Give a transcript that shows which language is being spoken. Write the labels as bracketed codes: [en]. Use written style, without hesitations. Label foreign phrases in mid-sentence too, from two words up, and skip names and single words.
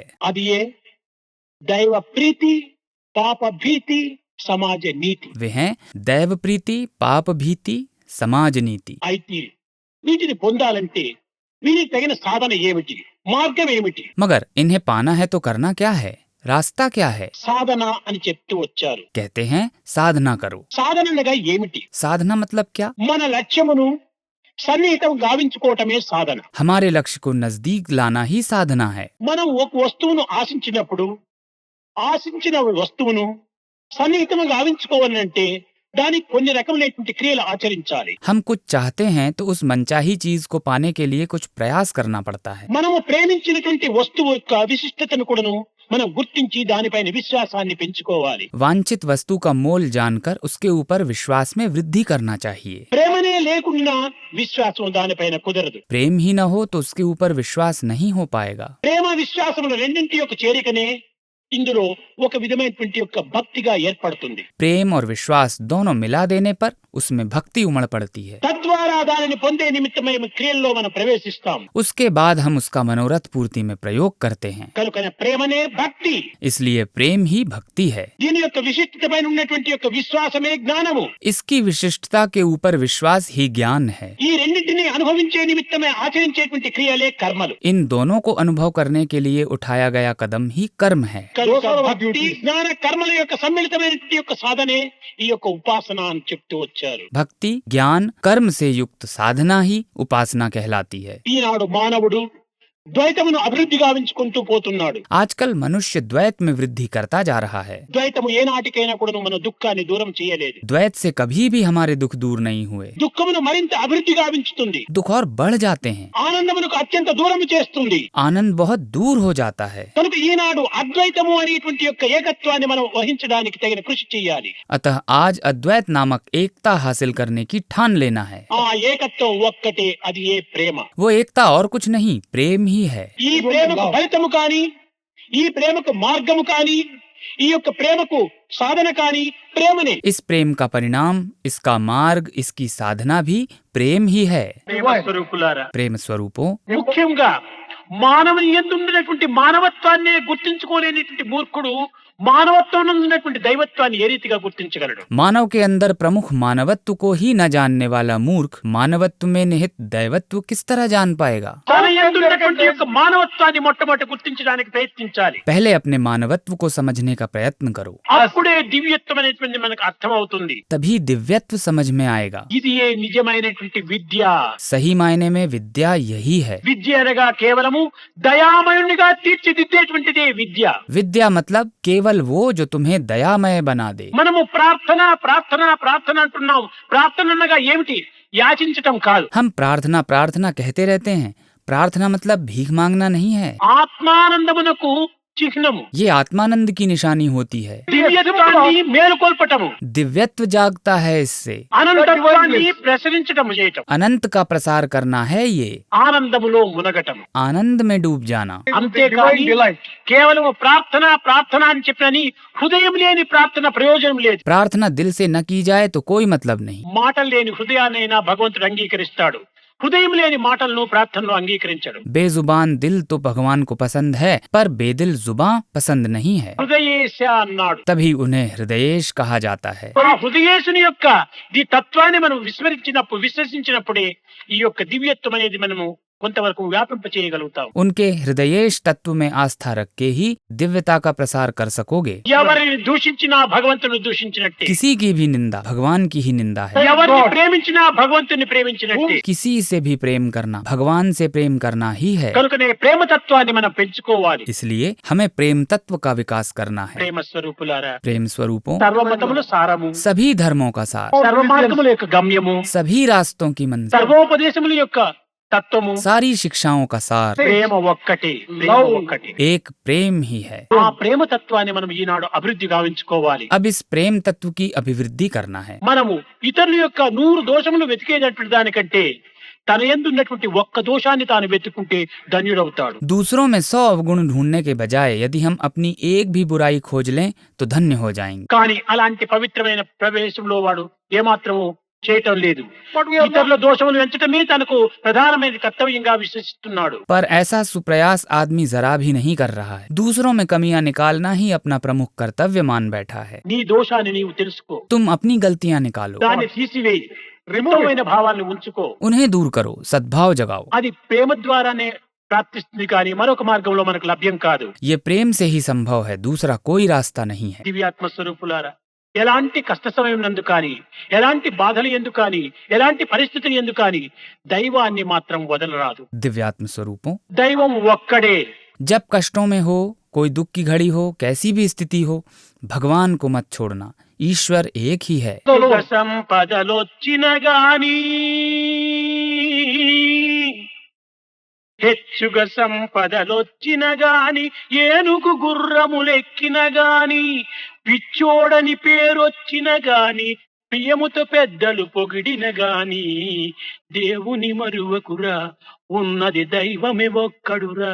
[te] అది ఏ దైవ ప్రీతి, పాప భీతి, సమాజ నీతి. [hi] वे हैं दैव प्रीति, पाप भीति, समाज नीति। [te] అయితే వీటిని పొందాలంటే వీరికి తగిన సాధన ఏమిటి, మార్గం ఏమిటి? [hi] मगर इन्हें पाना है तो करना क्या है, रास्ता क्या है? [te] సాధన అని చెప్తూ వచ్చారు. [hi] कहते हैं साधना करो। [te] సాధన అనగా ఏమిటి? [hi] साधना मतलब क्या? [te] మన లక్ష్యమును సన్నిహితం గావించుకోవటమే సాధన. [hi] हमारे लक्ष्य को नजदीक लाना ही साधना है। [te] మనం ఒక వస్తువును ఆశించినప్పుడు ఆశించిన వస్తువును సన్నిహితం గావించుకోవాలంటే దానికి కొన్ని రకమైనటువంటి క్రియలు ఆచరించాలి. [hi] हम कुछ चाहते हैं तो उस मनचाही चीज को पाने के लिए कुछ प्रयास करना पड़ता है। [te] మనము ప్రేమించినటువంటి వస్తువు యొక్క విశిష్టతను కూడాను మనం గుర్తించి దానిపైన విశ్వాసాన్ని పెంచుకోవాలి. [hi] वांछित वस्तु का मोल जानकर उसके ऊपर विश्वास में वृद्धि करना चाहिए। [te] ప్రేమనే లేకుండా విశ్వాసం దానిపైన కుదరదు. [hi] प्रेम ही न हो तो उसके ऊपर विश्वास नहीं हो पाएगा। [te] ప్రేమ విశ్వాసముల రెండింటి యొక్క చేరికనే ఇందులో ఒక విధమైనటువంటి యొక్క భక్తిగా ఏర్పడుతుంది. [hi] प्रेम और विश्वास दोनों मिला देने पर उसमें भक्ति उमड़ पड़ती है। [te] తద్వారా దానిని పొందే నిమిత్తమై క్రియల్లో మనం ప్రవేశిస్తాం. [hi] उसके बाद हम उसका मनोरथ पूर्ति में प्रयोग करते हैं। [te] కనుకనే ప్రేమనే భక్తి. [hi] इसलिए प्रेम ही भक्ति है। [te] దీని యొక్క విశిష్టతపైన ఉన్నటువంటి యొక్క విశ్వాసమే జ్ఞానము. [hi] इसकी विशिष्टता के ऊपर विश्वास ही ज्ञान है। [te] ఈ రెండింటిని అనుభవించే నిమిత్తమే ఆచరించేటువంటి క్రియలే కర్మలు. [hi] इन दोनों को अनुभव करने के लिए उठाया गया कदम ही कर्म है। [te] కనుక భక్తి, జ్ఞాన, కర్మల యొక్క సమ్మిళితమైనటువంటి యొక్క సాధనే ఈ యొక్క ఉపాసన అని చెప్తూ వచ్చారు. [hi] भक्ति, ज्ञान, कर्म से युक्त साधना ही उपासना कहलाती है। [te] ఈనాడు మానవుడు ద్వైతమును అభివృద్ధి గావించుకుంటూ పోతున్నాడు. [hi] आजकल मनुष्य द्वैत में वृद्धि करता जा रहा है। [te] ద్వైతము ఏనాటికైనా కూడా మన దుఃఖాన్ని దూరం చేయలేదు. [hi] द्वैत से कभी भी हमारे दुख दूर नहीं हुए। [te] దుఃఖమును మరింత అభివృద్ధి గావించుతుంది. [hi] दुख और बढ़ जाते हैं, [te] ఆనందమునకు అత్యంత దూరం చేస్తుంది. [hi] आनंद बहुत दूर हो जाता है। [te] కనుక ఈనాడు అద్వైతము అనేటువంటి యొక్క ఏకత్వాన్ని మనం వహించడానికి తగిన కృషి చేయాలి. [hi] अतः आज अद्वैत नामक एकता हासिल करने की ठान लेना है। [te] ఆ ఏకత్వం ఒక్కటే, అది ఏ ప్రేమ. [hi] वो एकता और कुछ नहीं, प्रेम ही है। [te] ఈ ప్రేమకు ఫలితము కాని, ఈ ప్రేమకు మార్గము కాని, ఈ యొక్క ప్రేమకు సాధన కాని ప్రేమనే. [hi] इस प्रेम का परिणाम, इसका मार्ग, इसकी साधना भी प्रेम ही है। [te] ప్రేమ స్వరూపులారా, [hi] प्रेम स्वरूपों, [te] ముఖ్యంగా మానవుని యందు ఉన్నటువంటి మానవత్వాన్ని గుర్తించుకోలేనటువంటి మూర్ఖుడు మానవత్వంలో ఉన్నటువంటి దైవత్వాన్ని ఏ రీతిగా గుర్తించగలడు? [hi] मानव के अंदर प्रमुख मानवत्व को ही न जानने वाला मूर्ख मानवत्व में निहित दैवत्व किस तरह जान पाएगा? [te] తన యందు ఉన్నటువంటి యొక్క మానవత్వాన్ని మొట్టమొదటి గుర్తించడానికి ప్రయత్నించాలి. [hi] पहले अपने मानवत्व को समझने का प्रयत्न करो, [te] అప్పుడే దివ్యత్వం అనేటువంటి మనకు అర్థమవుతుంది. [hi] तभी दिव्यत्व समझ में आएगा। [te] ఇది ఏ నిజమైనటువంటి విద్య. [hi] सही मायने में विद्या यही है। [te] విద్య అనగా కేవలము దయామయునిగా తీర్చిదిద్దేటువంటిదే విద్య. [hi] विद्या मतलब केवल वो जो तुम्हें दयामय बना दे। [te] మనము ప్రార్థన ప్రార్థన ప్రార్థన అంటున్నాం. ప్రార్థన అనగా ఏమిటి? యాచించటం కాదు. [hi] हम प्रार्थना प्रार्थना कहते रहते हैं, प्रार्थना मतलब भीख मांगना नहीं है। [te] ఆత్మానందమునకు చిహ్నము. [hi] ये आत्मानंद की निशानी होती है। [te] దివ్యత్వాన్ని మేలుకొల్పటము. [hi] दिव्यत्व जागता है इससे। [te] అనంతత్వాన్ని ప్రసరించటము చేయటం. [hi] अनंत का प्रसार करना है ये। [te] ఆనందములో మునగటము. [hi] आनंद में डूब जाना। [te] అంతేకాని కేవలం ప్రార్థన ప్రార్థన అని చెప్పని హృదయం లేని ప్రార్థన ప్రయోజనం లేదు. [hi] प्रार्थना दिल से न की जाए तो कोई मतलब नहीं। [te] మాటలు లేని హృదయాన్నైనా భగవంతుడు అంగీకరిస్తాడు. హృదయం లేని మాటలను ప్రార్థనలో అంగీకరించడు. [hi] बेजुबान दिल तो भगवान को पसंद है, पर बेदिल जुबां पसंद नहीं है। [te] హృదయేశ అన్నాడు. [hi] तभी उन्हें हृदयेश कहा जाता है। [te] ఆ హృదయేశుని యొక్క ఈ తత్వాన్ని మనం విశ్వసించినప్పుడే ఈ యొక్క దివ్యత్వం అనేది మనము కొంతవరకు వ్యాపింప చేయగలుగుతాం. [hi] उनके हृदयेश तत्व में आस्था रख के ही दिव्यता का प्रसार कर सकोगे। [te] ఎవరిని దూషించినా భగవంతుని దూషించినట్టే. [hi] किसी की भी निंदा भगवान की ही निंदा है। [te] ఎవరిని ప్రేమించినా భగవంతుని ప్రేమించినట్టే. [hi] किसी से भी प्रेम करना भगवान से प्रेम करना ही है। [te] కనుకనే ప్రేమ తత్వాన్ని మనం పెంచుకోవాలి. [hi] इसलिए हमें प्रेम तत्व का विकास करना है। [te] ప్రేమ స్వరూపులారా, [hi] प्रेम स्वरूपों, [te] సర్వమతముల సారము, [hi] सभी धर्मों का सार, [te] సర్వ మార్గముల యొక్క గమ్యము, [hi] सभी रास्तों की मंजिल, [te] సర్వోపదేశముల యొక్క తత్వము, [hi] सारी शिक्षाओं का सार [te] ప్రేమ ఒక్కటే. ప్రేమ ఒక్కటే. [hi] एक प्रेम ही है। [te] ఆ ప్రేమ తత్వాన్ని మనం ఈనాడు అభివృద్ధి గావించుకోవాలి. [hi] अब इस प्रेम तत्व की अभिवृद्धि करना है। [te] మనము ఇతరుల యొక్క 100 దోషములు వెతికేటటువంటి దానికంటే తన యందు ఉన్నటువంటి ఒక్క దోషాన్ని తాను వెతుక్కుంటే ధన్యుడవుతాడు. [hi] दूसरों में 100 अवगुण ढूंढने के बजाय यदि हम अपनी एक भी बुराई खोज लें तो धन्य हो जाएंगे। [te] కానీ అలాంటి పవిత్రమైన ప్రవేశంలో వాడు ఏమాత్రము చేయటం లేదు. ఇతరుల దోషములు వెంచటమే తనకు ప్రధానమైన కర్తవ్యంగా విశ్వసిస్తున్నాడు. [hi] पर ऐसा सुप्रयास आदमी जरा भी नहीं कर रहा है। दूसरों में कमियां निकालना ही अपना प्रमुख कर्तव्य मान बैठा है। [te] నీ దోషాన్ని నీవు తెలుసుకో. [hi] तुम अपनी गलतियां निकालो, [te] దాన్ని తీసివేయి. రిమోవైన భావాన్ని ఉంచుకో. [hi] उन्हें दूर करो, सद्भाव जगाओ। [te] అది ప్రేమ ద్వారానే ప్రాప్తిస్తుంది కానీ మరొక మార్గంలో మనకు లభ్యం కాదు. [hi] ये प्रेम से ही संभव है, दूसरा कोई रास्ता नहीं है। [te] దివ్యాత్మ స్వరూపులారా, ఎలాంటి కష్ట సమయం నందు కానీ, ఎలాంటి బాధలు ఎందు కానీ, ఎలాంటి పరిస్థితులు ఎందు కానీ దైవాన్ని మాత్రం వదలరాదు. [hi] दिव्यात्म स्वरूपों, [te] దైవం ఒక్కడే. [hi] जब कष्टों में हो, कोई दुख की घड़ी हो, कैसी भी स्थिति हो, भगवान को मत छोड़ना। ईश्वर एक ही है। [te] సుఖ సంపదలొచ్చిన గాని, హెచ్చుగా సంపదలొచ్చిన గాని, ఏనుగు గుర్రములెక్కిన గాని, పిచ్చోడని పేరొచ్చిన గాని, ప్రియముతో పెద్దలు పొగిడిన గాని, దేవుని మరువకురా, ఉన్నది దైవమే ఒక్కడురా.